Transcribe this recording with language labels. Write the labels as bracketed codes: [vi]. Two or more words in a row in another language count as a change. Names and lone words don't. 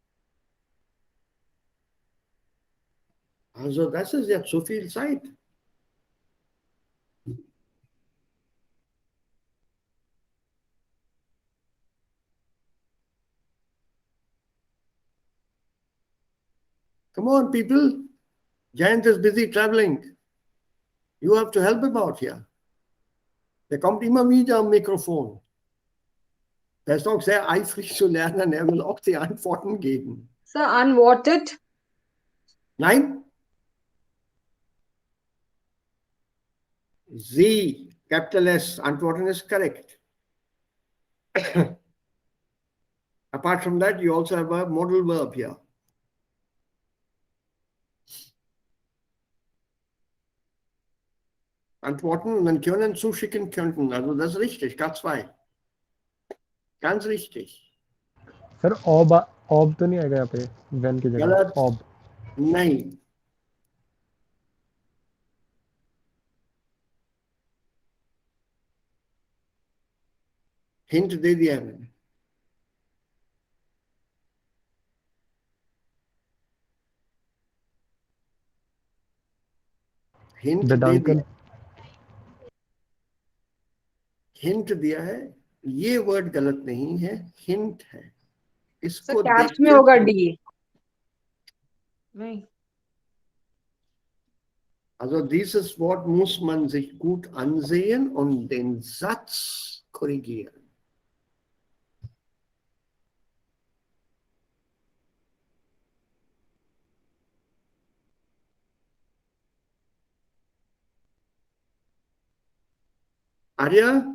[de] Also das ist jetzt so viel Zeit. [en] Come on, people. Jayant is busy traveling. You have to help him out here. [de] Der kommt immer wieder am Mikrofon. Der ist auch sehr eifrig zu lernen. Er will auch die Antworten geben. [en] Sir, unwanted. [de] Nein? Sie, Capital S, Antworten ist correct. [en] Apart from that, you also have a modal verb here. [de] Antworten und dann können zuschicken könnten. Also das ist richtig, K2. Ganz richtig. [hi] सर ऑब तो नहीं आएगा यहाँ पे वेन की जगह. गलत. ऑब नहीं. हिंट दे दिया है मैंने. हिंट दे दिया. हिंट दिया है. ये वर्ड गलत नहीं है, हिंट है. इसको सर कैप्स में होगा डी. नहीं. [de] Also dieses Wort muss man sich gut ansehen und den Satz korrigieren. Arya?